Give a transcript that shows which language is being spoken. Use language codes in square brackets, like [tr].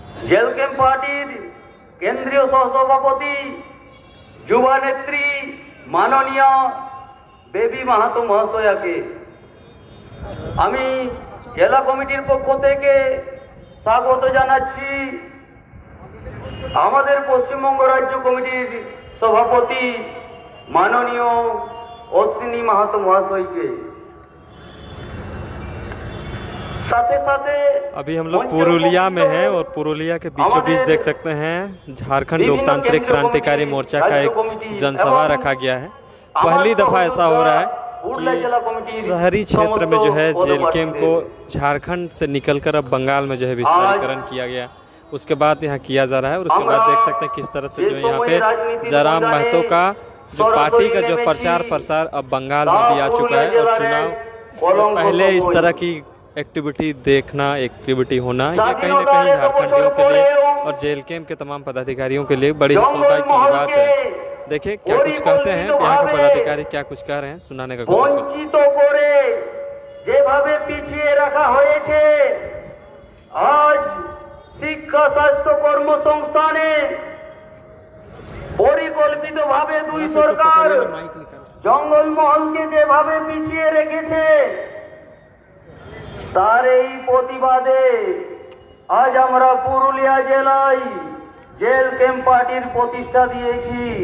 [bn] Jail camp পার্টির কেন্দ্রীয় সহসভাপতি যুবা নেত্রী মাননীয় বেবি মাহাতো মহাশয়াকে আমি জেলা কমিটির পক্ষ থেকে স্বাগত জানাচ্ছি। আমাদের পশ্চিমবঙ্গ রাজ্য কমিটির সভাপতি মাননীয় অশ্বিনী মাহাতো মহাশয়কে। [hi] अभी हम लोग पुरुलिया में हैं और पुरुलिया के बीचों बीच देख सकते हैं झारखंड लोकतांत्रिक क्रांतिकारी मोर्चा का एक जनसभा रखा गया है। पहली दफा ऐसा हो रहा है कि शहरी क्षेत्र में जो है जेल कैंप को झारखंड से निकलकर अब बंगाल में जो है विस्तारीकरण किया गया, उसके बाद यहाँ किया जा रहा है। और उसके बाद देख सकते हैं किस तरह से जो यहाँ पे जयराम महतो का जो पार्टी का जो प्रचार प्रसार अब बंगाल में भी आ चुका है। और चुनाव पहले इस तरह की एक्टिविटी देखना, एक्टिविटी होना, ये कहीं ना कहीं झारखंडियों के लिए और जेल कैंप के तमाम पदाधिकारियों के लिए बड़ी सौभाग्य की बात है। देखिए क्या कुछ कहते हैं यहाँ के पदाधिकारी, क्या कुछ कह रहे हैं, सुनाने का कोशिश [bn] বঞ্চিত করে যেভাবে পিছিয়ে রাখা হয়েছে, আজ শিক্ষা স্বাস্থ্য কর্মসংস্থানে পরিকল্পিতভাবে দুই সরকার জঙ্গলমহলকে যেভাবে পিছিয়ে রেখেছে, তার এই প্রতিবাদে আজ আমরা পুরুলিয়া জেলায় জেল ক্যাম্প পার্টির প্রতিষ্ঠা দিয়েছি।